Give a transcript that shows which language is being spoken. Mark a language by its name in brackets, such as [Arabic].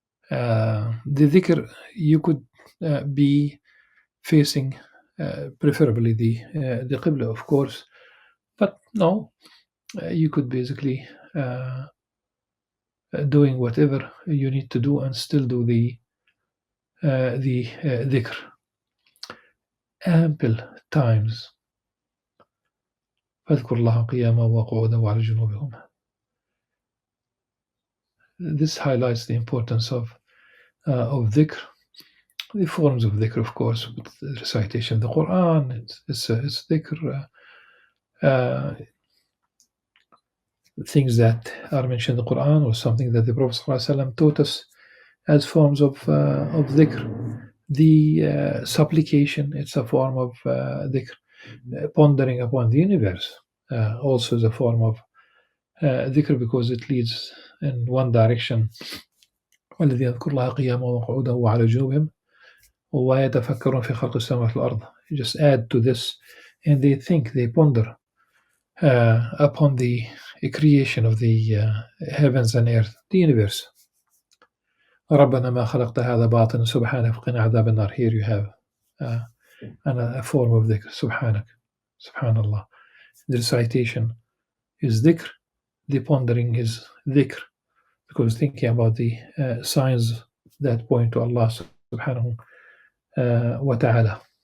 [English] The dhikr, you could be facing preferably the qibla, of course, but no, you could basically doing whatever you need to do and still do the dhikr ample times. [Arabic] فاذكر الله قياما وقعودا وعلى جنوبهم. [English] This highlights the importance of dhikr. The forms of dhikr, of course, with the recitation of the Qur'an, it's dhikr. Things that are mentioned in the Quran or something that the Prophet ﷺ taught us as forms of dhikr. The supplication, it's a form of dhikr. Pondering upon the universe also is a form of dhikr because it leads in one direction. [Arabic] والذي يذكر الله قياما وقعودا وعلى جنوبهم ويتفكرون في خلق السماوات والأرض. [English] You just add to this and they think, they ponder upon the creation of the heavens and earth, the universe. [Arabic] ربنا ما خلقت هذا باطلا سبحانك فقنا عذاب النار. [English] Here you have a form of dhikr. Subhanak, Subhanallah. The recitation is dhikr, the pondering is dhikr, because thinking about the signs that point to Allah subhanahu wa ta'ala.